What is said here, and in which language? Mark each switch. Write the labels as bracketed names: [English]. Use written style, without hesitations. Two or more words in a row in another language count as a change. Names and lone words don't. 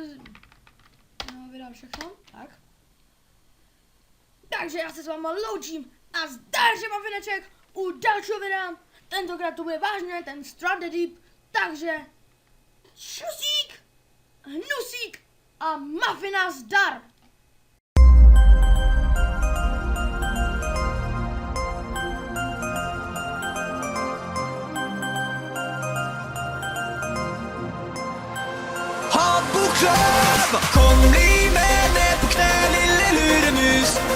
[Czech] No, vydám všechno, tak. Takže já se s váma loučím a zdar, že mám vineček u dalšího videa. Tentokrát to bude vážně, ten Stranded Deep. Takže šusík, hnusík a mafina zdar. [Norwegian] Kom bli med ned på knä lille luremus.